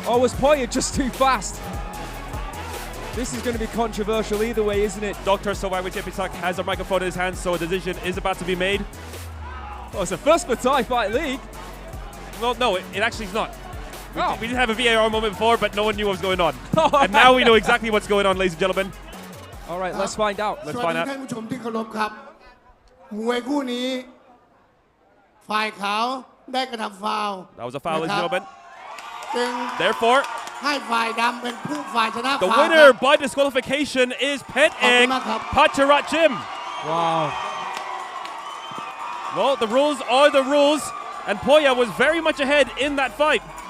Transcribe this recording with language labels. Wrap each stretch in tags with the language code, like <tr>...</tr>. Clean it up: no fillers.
<en>Or was Poya just too fast? This is going to be controversial either way, isn't it? Dr. Sakulchailek has a microphone in his hand, so a decision is about to be made. Oh, it's a first for Thai Fight League. Well, no, it actually is not. We did have a VAR moment before, but no one knew what was going on. And now we know exactly what's going on, ladies and gentlemen. All right, let's find out. Let's find out.</en> <th>ท่านผู้ชมที่เคารพครับมวยคู่นี้ฝ่ายขาวได้กระทำฟาวล์</th> <en>That was a foul, ladies and gentlemen.</en> <th>จึง</th> <en>Therefore,</en> <th>ให้ฝ่ายดำเป็นผู้ฝ่ายชนะ</th> <en>the</en> <th>ฟาวล์</th> <en>winner by disqualification is Petcheak Pachara Gym. Wow. Well, the rules are the rules, and Poya was very much ahead in that fight.</en>